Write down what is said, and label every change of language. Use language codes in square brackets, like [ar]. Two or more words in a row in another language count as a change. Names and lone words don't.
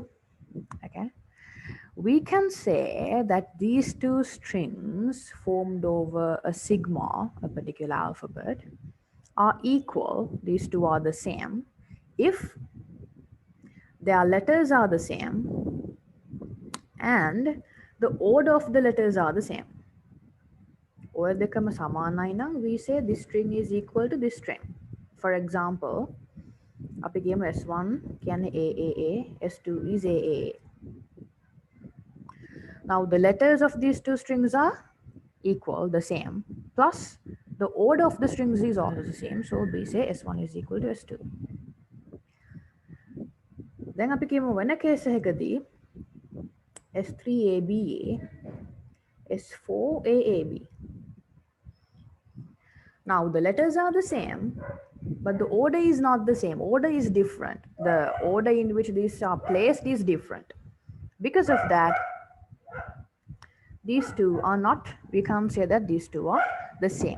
[en] Okay, we can say that these 2 strings formed over a sigma, a particular alphabet, are equal, these two are the same, if their letters are the same and the order of the letters are the same. Or [si] දෙකම සමානයි නම් [en] we say this string is equal to this string. For example, [si] අපි කියමු S1 කියන්නේ AAA, S2 is AAA. [en] Now the letters of these two strings are equal, the same, plus the order of the strings is also the same, so we say S1 is equal to S2. [si] Then අපි කියමු වෙන case එකකදී S3ABA, S4AAB. [en] Now the letters are the same, but the order is not the same. Order is different. The order in which these are placed is different. Because of that, these two are not, we can't say that these two are the same.